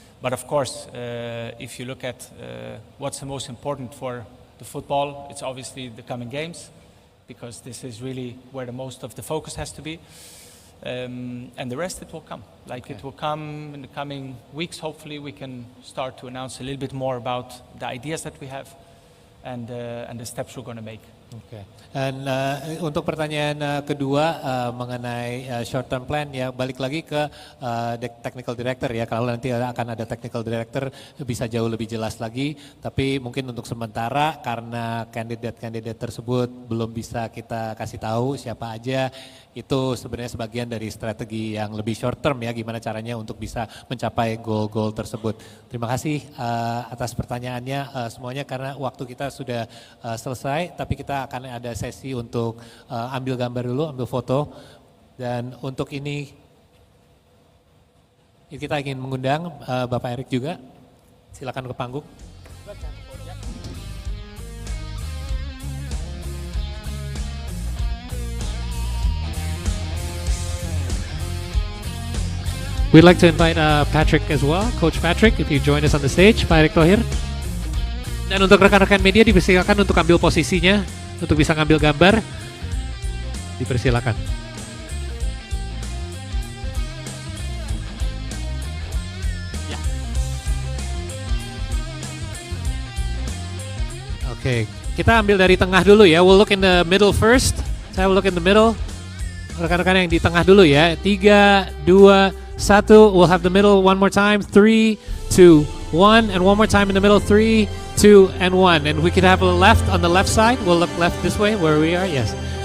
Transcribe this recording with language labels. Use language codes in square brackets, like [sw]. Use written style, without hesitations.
[en] But of course, if you look at what's the most important for the football, it's obviously the coming games, because this is really where the most of the focus has to be. And the rest, it will come. It will come in the coming weeks. Hopefully we can start to announce a little bit more about the ideas that we have and the steps we're going to make. Oke. [id] Dan untuk pertanyaan kedua mengenai short term plan ya balik lagi ke technical director ya, kalau nanti akan ada technical director bisa jauh lebih jelas lagi, tapi mungkin untuk sementara karena kandidat tersebut belum bisa kita kasih tahu siapa aja, itu sebenarnya sebagian dari strategi yang lebih short term ya, gimana caranya untuk bisa mencapai goal-goal tersebut. Terima kasih atas pertanyaannya semuanya, karena waktu kita sudah selesai, tapi kita akan ada sesi untuk ambil gambar dulu, ambil foto. Dan untuk ini kita ingin mengundang Bapak Erik juga, silakan ke panggung. [en] We'd like to invite Patrick as well, Coach Patrick, if you join us on the stage, Pak Erik Thohir. [id] Dan untuk rekan-rekan media dipersilakan untuk ambil posisinya, untuk bisa ngambil gambar, dipersilakan. Ya. Oke, kita ambil dari tengah dulu ya. [en] We'll look in the middle first. [id] Saya [en] will look in the middle. [id] Rekan-rekan yang di tengah dulu ya. [en] 3, 2, 1, we'll have the middle one more time, 3, 2, 1, and one more time in the middle, 3, 2, and 1. And we could have a left on the left side. We'll look left this way where we are, yes.